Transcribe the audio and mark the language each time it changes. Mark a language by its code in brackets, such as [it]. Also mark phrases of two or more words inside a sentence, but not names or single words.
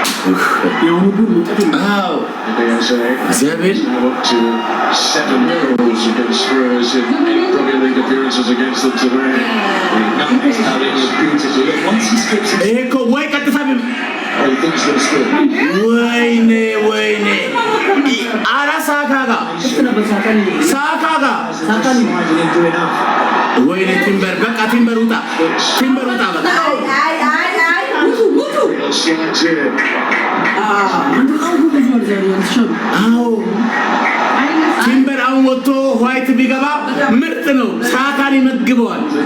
[am] የሆነ ጉድ አዎ እግዚአብሔር [en] 7 goals against Spurs in 8 Premier League appearances against them today. He's carrying it beautifully. Once he strips it, [am] እኮ ወይ ቀጥታ [en] he thinks that it's good. [am] ወይኔ አራ ሳካጋ ወይኔ ቲምበር በቃ ቲምበር ውጣ በቃ አዎ ቲምበር አሁን ወጥቶ ዋይት ቢገባ ምርጥ ነው ሳካን ይመግበዋል